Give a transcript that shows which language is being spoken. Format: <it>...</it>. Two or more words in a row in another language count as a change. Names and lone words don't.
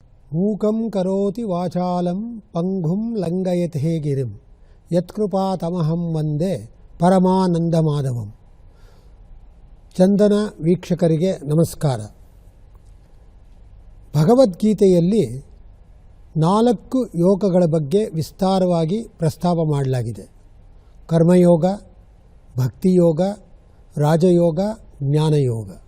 <sa>ಮೂಕಂ ಕರೋತಿ ವಾಚಾಲಂ ಪಂಗುಂ ಲಂಘಯತೆ ಗಿರಿಂ ಯತ್ಕೃಪಾತಮಹಂ ವಂದೇ ಪರಮಾನಂದ ಮಾಧವಂ.</sa> <kn>ಚಂದನ ವೀಕ್ಷಕರಿಗೆ ನಮಸ್ಕಾರ. ಭಗವದ್ಗೀತೆಯಲ್ಲಿ 4 ಯೋಗಗಳ ಬಗ್ಗೆ ವಿಸ್ತಾರವಾಗಿ ಪ್ರಸ್ತಾಪ ಮಾಡಲಾಗಿದೆ. ಕರ್ಮಯೋಗ, ಭಕ್ತಿಯೋಗ, ರಾಜಯೋಗ, ಜ್ಞಾನಯೋಗ.</kn>